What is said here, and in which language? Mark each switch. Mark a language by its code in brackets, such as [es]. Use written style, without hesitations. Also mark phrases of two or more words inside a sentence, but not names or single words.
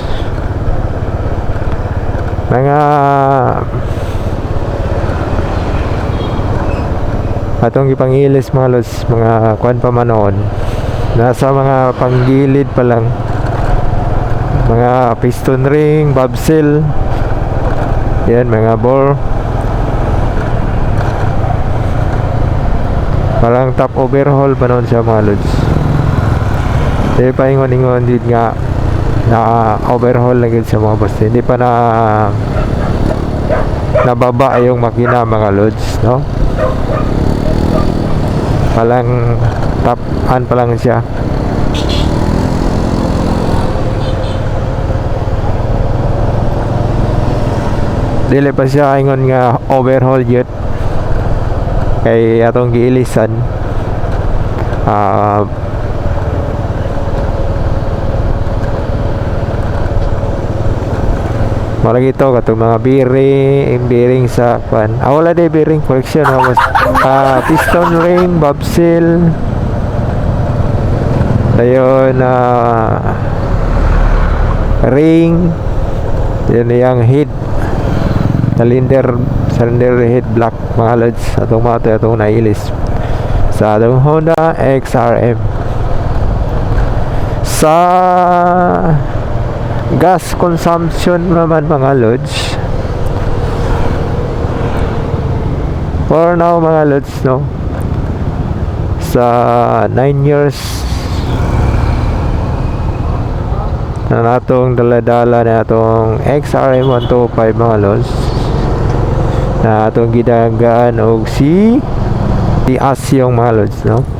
[tl] Mga atong ipangilis mga lods, mga kuan pa man noon, nasa mga panggilid pa lang, mga [en] piston ring, bob seal, [tl] yan, mga bore, parang [en] top overhaul [tl] pa noon siya mga lods. Hindi pa ingon-ingon din nga na overhaul lang yun sa mga boss, hindi pa na nababa yung makina mga lods, no? Palang top-an pa lang siya. [ceb] Dili pa siya ingon nga [en] overhaul yet [ceb] kay atong giilisan. Marag ito katong mga bearing sa pan. Wala day [en] bearing correction, piston ring, bob seal. [ceb] Dayon ring. [tl] Yan yung head. [en] Cylinder head block [tl] mga lods. [ceb] Atong mga itong nailis sa atong Honda XRM. [tl] Sa [en] gas consumption [tl] naman mga lods, [en] for now [ceb] mga lods, no, sa 9 years na natong daladala na atong XRM 125 mga lods, na atong gidagaan og si Asyong mga lods, no.